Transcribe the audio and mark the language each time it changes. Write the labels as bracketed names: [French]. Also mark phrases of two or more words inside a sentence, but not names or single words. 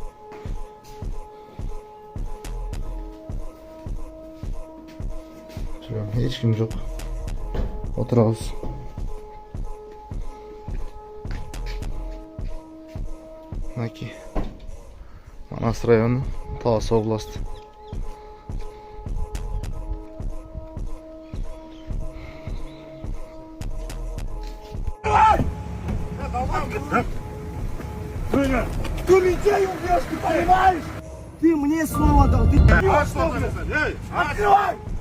[Kyrgyz] Эч ким жок. Отурабыз. Мынакей. Манас району, Талас областы. [Russian] Ты людей убьешь, ты понимаешь? Ты мне слово дал, ты что? Открывай!